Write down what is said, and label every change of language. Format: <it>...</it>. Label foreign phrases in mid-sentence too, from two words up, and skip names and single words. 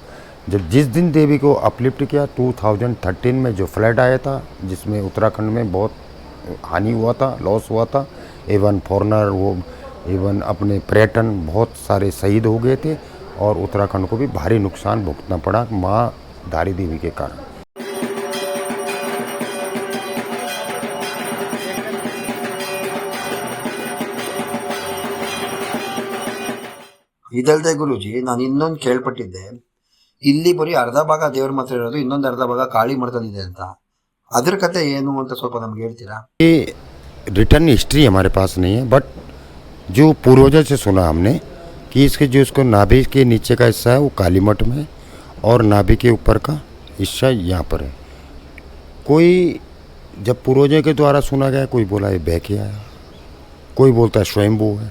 <hi>जब जिस दिन देवी को अपलिफ्ट किया 2013 में जो फ्लड आया था जिसमें उत्तराखंड में बहुत हानि हुआ था, लॉस हुआ था,</hi> <en>even foreigner</en> <hi>वो इवन अपने पर्यटन बहुत सारे शहीद हो गए थे और उत्तराखंड को भी भारी नुकसान भुगतना पड़ा माँ धारी देवी के कारण।</hi> <kn>ಇದಲ್ದೆ ಗುರುಜಿ, ನಾನು ಇನ್ನೊಂದು ಕೇಳ್ಪಟ್ಟಿದ್ದೆ, ಇಲ್ಲಿ ಬರೀ ಅರ್ಧ ಭಾಗ ದೇವ್ರ ಮಾತ್ರ ಇರೋದು, ಇನ್ನೊಂದು ಅರ್ಧ ಭಾಗ ಕಾಳಿ ಮಠದಲ್ಲಿದೆ ಅಂತ. ಅದ್ರ ಕತೆ ಏನು ಅಂತ ಸ್ವಲ್ಪ ನಮ್ಗೆ ಹೇಳ್ತೀರಾ?</kn> <hi>ये</hi> <en>written history</en> <hi>हमारे पास नहीं है, बट जो पूर्वजों से सुना हमने कि इसके जो उसको नाभि के नीचे का हिस्सा है वो काली मठ में है और नाभि के ऊपर का हिस्सा यहाँ पर है। कोई जब पूर्वजों के द्वारा सुना गया, कोई बोला ये बह के आया, कोई बोलता है स्वयंभू है।</hi>